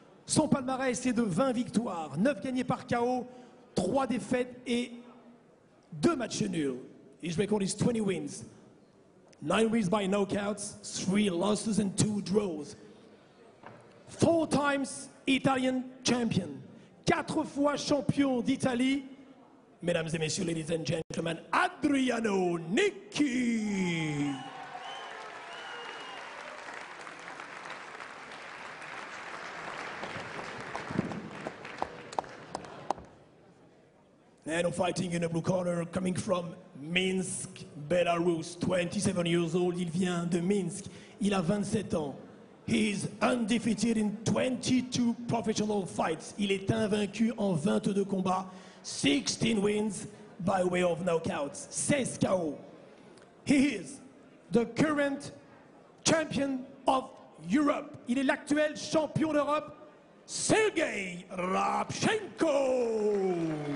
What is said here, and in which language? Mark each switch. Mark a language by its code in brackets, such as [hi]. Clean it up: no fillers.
[fr] Son palmarès est de 20 victoires, 9 gagnées par KO, 3 défaites et 2 matchs nuls. [en] His record is 20 wins, 9 wins by knockouts, 3 losses and 2 draws. 4 times Italian champion, [fr] 4 fois champion d'Italie. Mesdames et messieurs, [en] ladies and gentlemen, [fr] Adriano Nicchi. [en] And fighting in the blue corner, coming from Minsk, Belarus, 27 years old, [fr] il vient de Minsk, il a 27 ans. [en] He is undefeated in 22 professional fights. [fr] Il est invaincu en 22 combats, [en] 16 wins by way of knockouts, [fr] 16 KO. [en] He is the current champion of Europe. [fr] Il est l'actuel champion d'Europe, Sergey Rabchenko.